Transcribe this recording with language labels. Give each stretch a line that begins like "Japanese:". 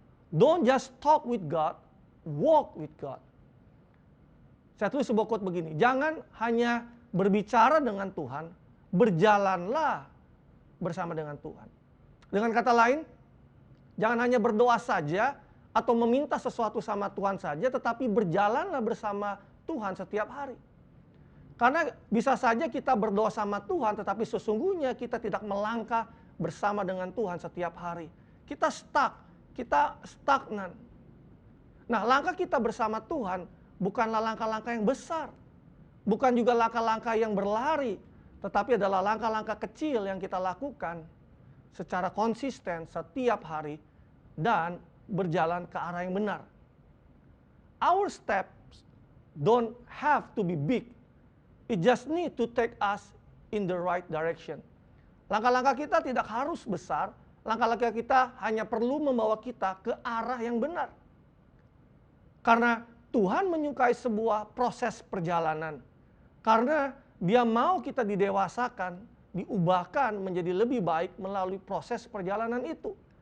English: Don't just talk with God, walk with God.
Indonesian: Saya tulis sebuah quote begini, jangan hanya berbicara dengan Tuhan, berjalanlah bersama dengan Tuhan. Dengan kata lain, jangan hanya berdoa saja atau meminta sesuatu sama Tuhan saja, tetapi berjalanlah bersama Tuhan setiap hari. Karena bisa saja kita berdoa sama Tuhan, tetapi sesungguhnya kita tidak melangkah bersama dengan Tuhan setiap hari. Kita stuck, kita stagnan. Nah, langkah kita bersama Tuhan bukanlah langkah-langkah yang besar, bukan juga langkah-langkah yang berlari, tetapi adalah langkah-langkah kecil yang kita lakukan secara konsisten setiap hari dan berjalan ke arah yang benar.
English: Our steps don't have to be big, it just need to take us in the right direction.
Indonesian: Langkah-langkah kita tidak harus besar, langkah-langkah kita hanya perlu membawa kita ke arah yang benar. Karena Tuhan menyukai sebuah proses perjalanan. Karena Dia mau kita didewasakan, diubahkan menjadi lebih baik melalui proses perjalanan itu.